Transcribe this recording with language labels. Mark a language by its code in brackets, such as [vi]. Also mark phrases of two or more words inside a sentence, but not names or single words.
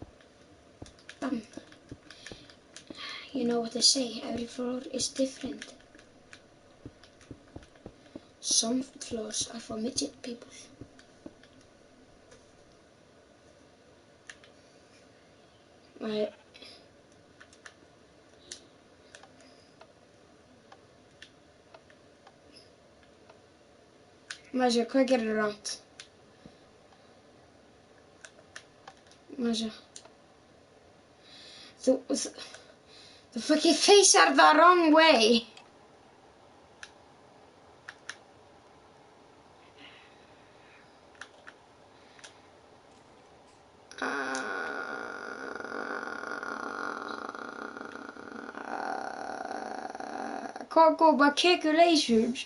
[en] Damn. You know what they say, every floor is different. Some floors are for midget people. [is] Maður sé, hvað gerir rangt? Maður sé. [en] The fucking face are the wrong way. Can't go by calculations.